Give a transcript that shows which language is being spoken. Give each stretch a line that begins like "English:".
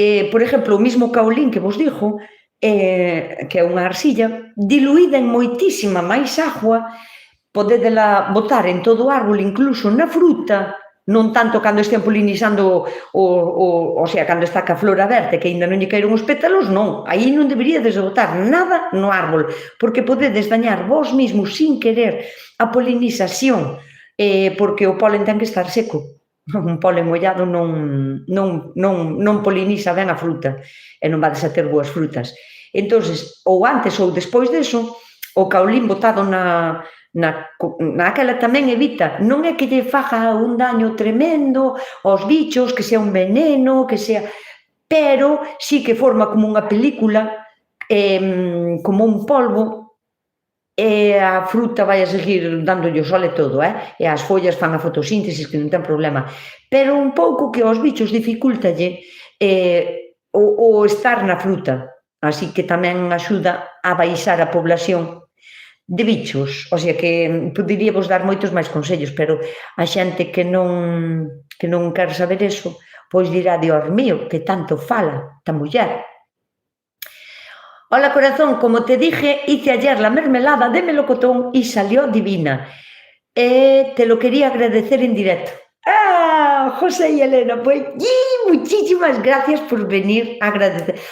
Galician: Por exemplo, o mismo caolín que vos dixo, que é unha arcilla, diluída en moitísima máis agua, podedela botar en todo o árbol, incluso na fruta, non tanto cando estean polinizando, o sea, cando está ca flor aberta, que ainda non lle caeron os pétalos, non. Aí non deberíades botar nada no árbol, porque podedes dañar vos mismos sin querer a polinización, porque o polen ten que estar seco. Un polen mollado non poliniza ben a fruta e non vades a ter boas frutas. Entonces, ou antes ou despois deso, o caolín botado naquela tamén evita, non é que lle faga un daño tremendo aos bichos, que sea un veneno, que sea, pero sí que forma como unha película, como un polvo, e a fruta vai a seguir dándolle o sol e todo, e as follas fan a fotosíntesis, que non ten problema, pero un pouco que aos bichos dificultalle o estar na fruta, así que tamén axuda a baixar a población de bichos, o sea que poderíamos dar moitos máis consellos, pero a xente que non quer saber eso, pois dirá, Dios mío, que tanto fala ta muller.
Spanish: Hola corazón, como te dije, hice ayer la mermelada de melocotón y salió divina. Te lo quería agradecer en directo. ¡Ah, José y Elena! Pues muchísimas gracias por venir a agradecer.